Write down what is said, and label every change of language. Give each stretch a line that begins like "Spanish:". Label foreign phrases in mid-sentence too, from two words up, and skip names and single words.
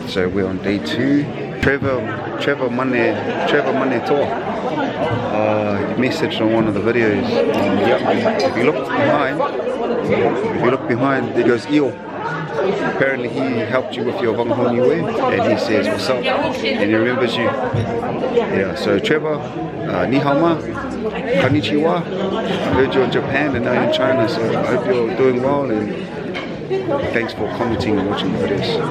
English: So we're on day 2. Trevor Mane Toa. He messaged on one of the videos. If you look behind, there goes Io. Apparently he helped you with your Vagahau Niue, and he says what's up, and he remembers you. Yeah. So Trevor,
Chinese: ni hao ma,
English: konnichiwa. I heard you're in Japan and now you're in China, so I hope you're doing well, and thanks for commenting and watching the videos.